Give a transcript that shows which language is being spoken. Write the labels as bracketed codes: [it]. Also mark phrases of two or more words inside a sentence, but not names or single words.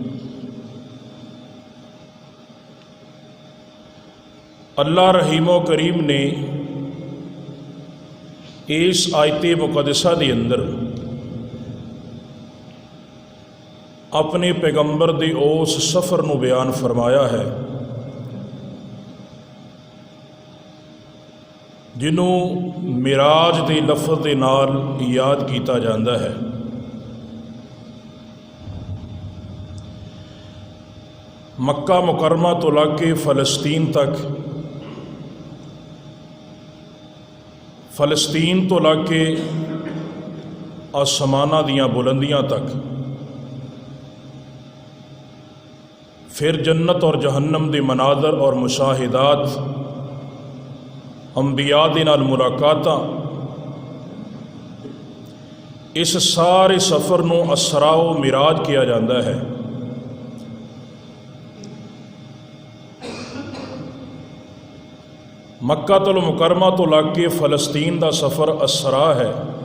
[pa] اللہ رحیم و کریم نے اس آیت مقدسہ دے اندر اپنے پیغمبر دے اس سفر نو بیان فرمایا ہے جنوں معراج دے لفظ دے نال یاد کیتا جاندہ ہے۔ مکہ مکرمہ تو لگ کے فلسطین تک، فلسطین تو لگ کے آسمانہ دیاں بلندیاں تک، پھر جنت اور جہنم دے مناظر اور مشاہدات، انبیاء دے نال ملاقاتاں، اس سارے سفر نو اسراء و معراج کیا جاندہ ہے۔ مکہ المکرمہ تو لگ کے فلسطین دا سفر اسراء ہے،